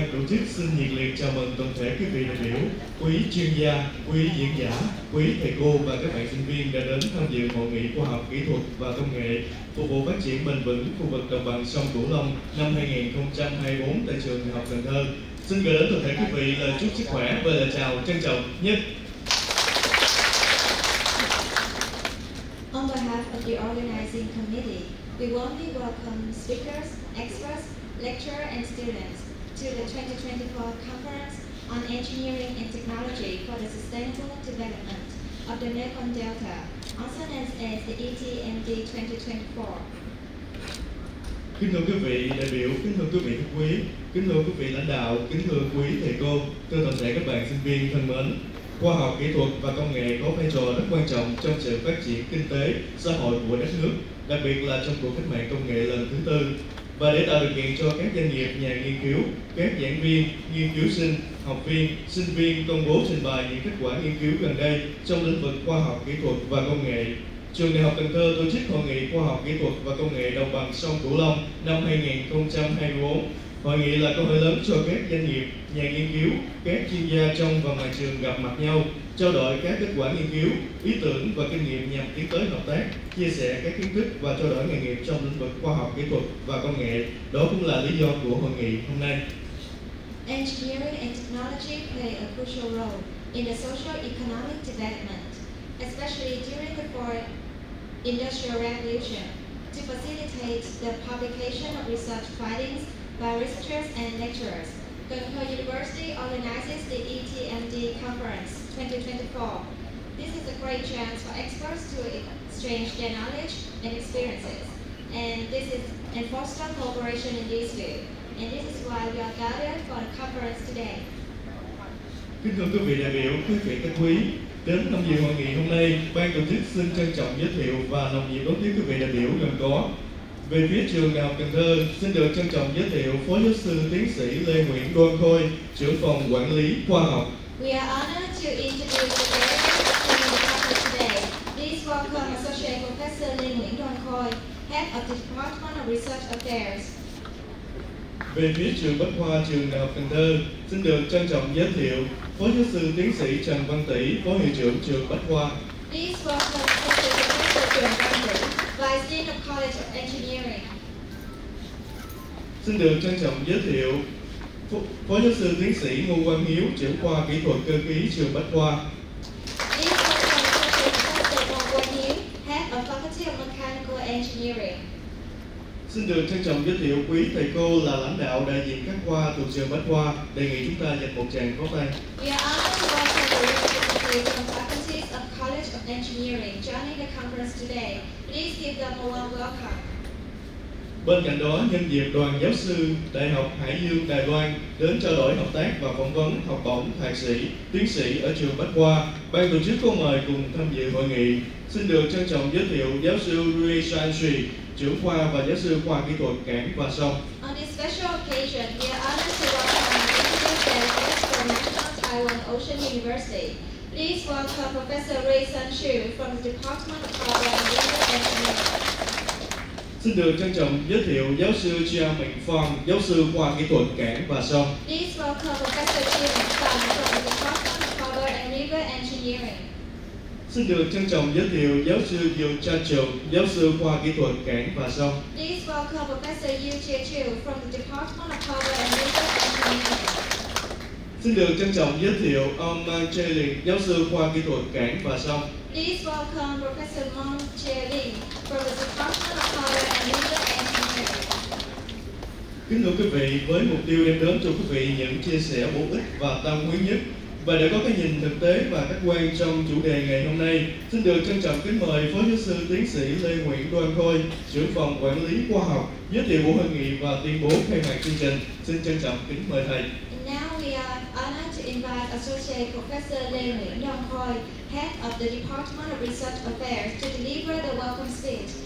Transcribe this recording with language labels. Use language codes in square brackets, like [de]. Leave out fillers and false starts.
[vi] chức xin nhiệt liệt chào mừng toàn thể quý vị đại biểu, quý chuyên gia, quý diễn giả, quý thầy cô và các bạn sinh viên đã đến tham dự hội nghị khoa học kỹ thuật và công nghệ phục vụ phát triển bền vững khu vực đồng bằng sông Cửu Long năm 2024 tại trường Đại học Cần Thơ. Xin gửi đến toàn thể quý vị lời chúc sức khỏe và lời chào trân trọng nhất. [en] On behalf of the organizing committee, we warmly welcome speakers, experts, lecturers, and students to the 2024 Conference on Engineering and Technology for the Sustainable Development of the Mekong Delta, also known as the ETMD 2024. [vi] Kính thưa quý vị đại biểu, kính thưa quý vị khách quý, kính thưa quý vị lãnh đạo, kính thưa quý thầy cô, thưa toàn thể các bạn sinh viên thân mến. Khoa học kỹ thuật và công nghệ có vai trò rất quan trọng trong sự phát triển kinh tế, xã hội của đất nước, đặc biệt là trong cuộc cách mạng công nghệ lần thứ tư. Và để tạo điều kiện cho các doanh nghiệp, nhà nghiên cứu, các giảng viên, nghiên cứu sinh, học viên, sinh viên công bố trình bày những kết quả nghiên cứu gần đây trong lĩnh vực khoa học kỹ thuật và công nghệ, Trường Đại học Cần Thơ tổ chức Hội nghị Khoa học Kỹ thuật và Công nghệ Đồng bằng sông Cửu Long năm 2024. Hội nghị là cơ hội lớn cho các doanh nghiệp, nhà nghiên cứu, các chuyên gia trong và ngoài trường gặp mặt nhau, trao đổi các kết quả nghiên cứu, ý tưởng và kinh nghiệm nhằm tiến tới hợp tác, chia sẻ các kiến thức và trao đổi nghề nghiệp trong lĩnh vực khoa học kỹ thuật và công nghệ. Đó cũng là lý do của hội nghị hôm nay. [en] Engineering and technology play a crucial role in the socio-economic development, especially during the fourth industrial revolution, to facilitate the publication of research findings by researchers and lecturers. Khoi University organizes the ETMD Conference 2024. This is a great chance for experts to exchange their knowledge and experiences, and foster cooperation in this field. And this is why we are gathered for the conference today. [vi] Kính thưa quý vị đại biểu, quý vị khách quý, đến tham dự hội nghị hôm nay, ban tổ chức xin trân trọng giới thiệu và nồng nhiệt đón tiếp quý vị đại biểu gồm có: về phía trường Đại học Cần Thơ, xin được trân trọng giới thiệu Phó Giáo sư Tiến sĩ Lê Nguyễn Doan Khoi, trưởng phòng quản lý khoa học. [en] We are honored to introduce the delegates attending the conference today. Please welcome Associate Professor Lê Nguyễn Doan Khoi, Head of the Department of Research Affairs. [vi] Về phía trường Bách khoa trường Đại học Cần Thơ, xin được trân trọng giới thiệu Phó Giáo sư Tiến sĩ Tran Van Ty, Phó Hiệu trưởng trường Bách khoa. [en] Please welcome Professor Tran Van Ty, Vice Dean of College of Engineering. [vi] Xin được trân trọng giới thiệu Phó Giáo sư Tiến sĩ Hieu, trưởng khoa kỹ thuật cơ khí trường Bách khoa. [en] Please welcome Professor Hieu, Head of Faculty of Mechanical Engineering. [vi] Xin được trân trọng giới thiệu quý thầy cô là lãnh đạo đại diện các khoa thuộc trường Bách khoa. Đề nghị chúng ta dành một tràng pháo tay. [en] We are honored to welcome the representatives from faculties of College of Engineering joining the conference today. Please give them a warm welcome. [vi] Bên cạnh đó, nhân dịp đoàn giáo sư Đại học Hải Dương Đài Loan đến trao đổi hợp tác và phỏng vấn học bổng thạc sĩ, tiến sĩ ở trường Bách khoa, ban tổ chức có mời cùng tham dự hội nghị. Xin được trân trọng giới thiệu giáo sư San trưởng khoa và giáo sư khoa kỹ thuật cảng và sông. [en] On this special occasion, we are honored to welcome distinguished delegates from National Taiwan Ocean University. Please welcome Professor San from the Department of Power and River Engineering. [vi] Xin được trân trọng giới thiệu giáo sư Chia-Ming, giáo sư khoa kỹ thuật cảng và sông. [en] Please welcome Professor Chia-Ming from the Department of Power and River Engineering. [vi] Xin được trân trọng giới thiệu giáo sư Hieu, giáo sư khoa kỹ thuật cảng và sông. [en] Please welcome Professor Hieu from the Department of Power and River Engineering. [vi] Xin được trân trọng giới thiệu ông Chia-Ming, giáo sư khoa kỹ thuật cảng và sông. [en] Please welcome Professor Chia-Ming from the Department of Power and River Engineering. [vi] Kính thưa quý vị, với mục tiêu đem đến cho quý vị những chia sẻ bổ ích và tâm huyết nhất, và để có cái nhìn thực tế và khách quan trong chủ đề ngày hôm nay, xin được trân trọng kính mời Phó Giáo sư Tiến sĩ Lê Nguyễn Doan Khoi, trưởng phòng quản lý khoa học, giới thiệu buổi hội nghị và tuyên bố khai mạc chương trình. Xin trân trọng kính mời thầy. [en] Now we are honored to invite Associate Professor Lê Nguyễn Doan Khoi, Head of the Department of Research Affairs, to deliver the welcome speech.